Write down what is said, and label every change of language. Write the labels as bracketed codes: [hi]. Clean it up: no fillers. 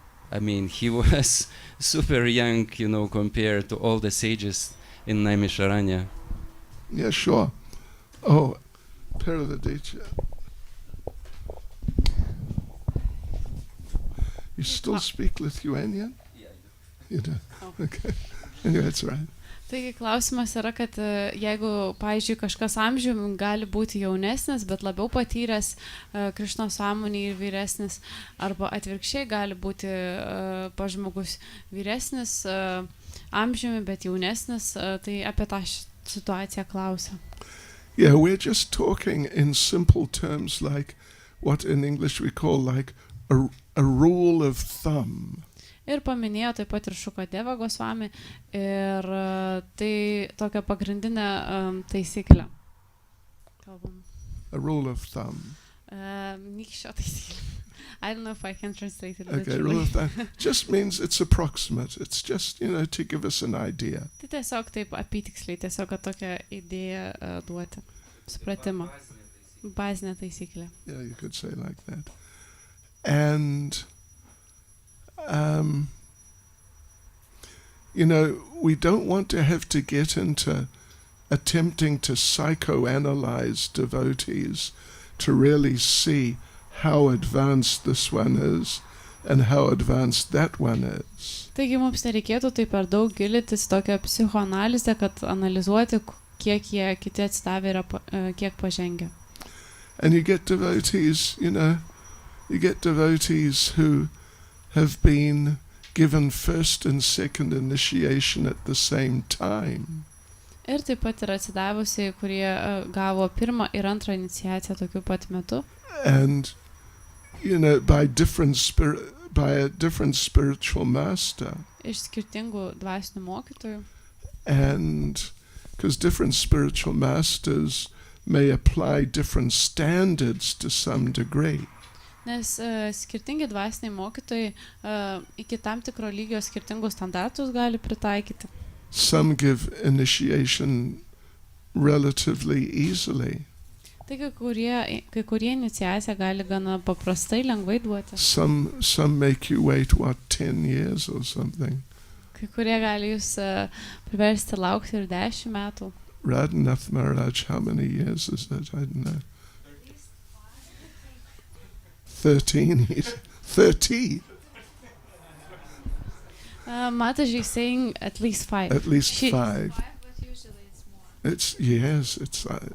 [en] I mean, he was super young, compared to all the sages in Naimisharanya. Yeah, sure. Oh, Paravaditya. You still speak Lithuanian? Yeah, I do. You do? Oh. Okay. Anyway, that's right. [lt] Taigi klausimas yra, kad jeigu, pavyzdžiui, kažkas amžiumi gali būti jaunesnis, bet labiau patyręs Krišnos sąmonį ir vyresnis, arba atvirkščiai gali būti žmogus vyresnis amžiumi, bet jaunesnis, tai apie tą situaciją klausia. [en] Yeah, we're just talking in simple terms like what in English we call like a rule of thumb. [lt] Ir paminėjo taip pat ir Šukadeva Gosvami, ir tai tokia pagrindinė taisyklė. Kalbam. [en] A rule of thumb. [lt] Nykščio taisyklė. [en] I don't know if I can translate it Okay, literally. rule of thumb. Just means it's approximate. It's just, to give us an idea. [lt] Tai tiesiog taip apytiksliai, tiesiog tokią idėją duoti. Supratimą. Bazinė taisyklė. [en] Yeah, you could say like that. And we don't want to have to get into attempting to psychoanalyze devotees to really see how advanced this one is and how advanced that one is. [lt] Taigi mums nereikėtų taip per daug gilintis tokią psichoanalizę, kad analizuoti, kiek jie kiti atsidavę yra, kiek pažengę. [en] And you get devotees, you get devotees who have been given first and second initiation at the same time. [lt] Ir taip pat yra atsidavusiai, kurie gavo pirmą ir antrą iniciaciją tokiu pat metu. [en] And by a different spiritual master. [lt] Iš skirtingų dvasinių mokytojų. [en] And because different spiritual masters may apply different standards to some degree. [lt] Nes skirtingi dvasiniai mokytojai iki tam tikro lygio skirtingus standartus gali pritaikyti. [en] Some give initiation relatively easily. [lt] Tai kai kurie iniciaciją gali gana paprastai, lengvai duoti. [en] Some make you wait, 10 years or something. [lt] Kai kurie gali jūs priversti laukti ir 10 metų. [en] Radhanath Maharaj, how many years is that? I don't know. 13. 30. Mataji saying at least 5. At least 5. 5, but usually it's more.